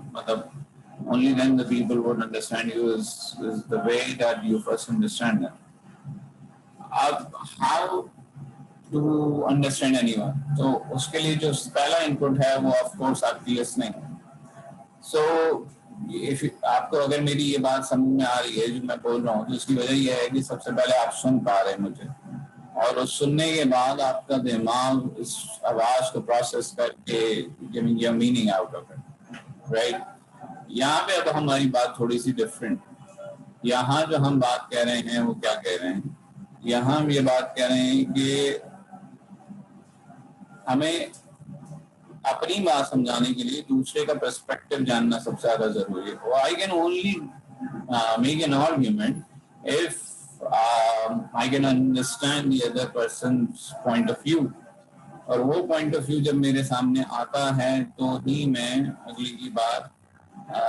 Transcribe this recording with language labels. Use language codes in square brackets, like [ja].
[en] مطلب only then the people would understand you is the way that you first understand them. How to understand anyone? [ur] تو اس کے لیے جو پہلا input ہے وہ of course آپ کی listening ہے. So آپ کو اگر میری یہ بات سمجھ میں آ رہی ہے جو میں بول رہا ہوں تو اس کی وجہ یہ ہے کہ سب سے پہلے آپ سن پا رہے ہیں مجھے اور اس سننے کے بعد آپ کا دماغ اس آواز کو پروسیس کر کے [en] giving your meaning out of it, right? [ur] یہاں پہ اب ہماری بات تھوڑی سی ڈفرینٹ. یہاں جو ہم بات کہہ رہے ہیں وہ کیا کہہ رہے ہیں؟ یہاں ہم یہ بات کہہ رہے ہیں کہ ہمیں اپنی بات سمجھانے کے لیے دوسرے کا پرسپیکٹو جاننا سب سے زیادہ ضروری ہے. [en] I can only make an argument if I can understand the other person's point of view. [ur] اور وہ پوائنٹ آف ویو جب میرے سامنے آتا ہے تو ہی میں اگلی کی بات